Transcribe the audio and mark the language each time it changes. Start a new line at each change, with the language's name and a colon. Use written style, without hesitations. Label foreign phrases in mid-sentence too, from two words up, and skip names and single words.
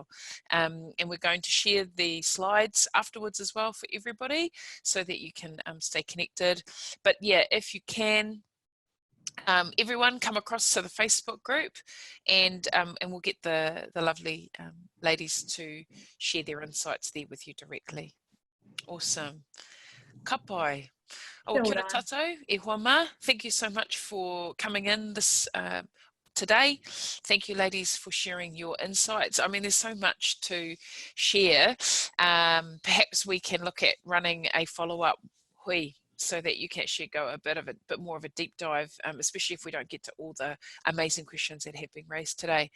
English: And we're going to share the slides afterwards as well for everybody so that you can stay connected. But yeah, if you can, everyone come across to the Facebook group, and we'll get the lovely ladies to share their insights there with you directly. Awesome.
Māori: Ka pai. Oh, kia ora tātou, e hoa mā.
English: Thank you so much for coming in this today. Thank you, ladies, for sharing your insights. I mean, there's so much to share. Perhaps we can look at running a follow-up hui so that you can actually go a bit more of a deep dive, especially if we don't get to all the amazing questions that have been raised today.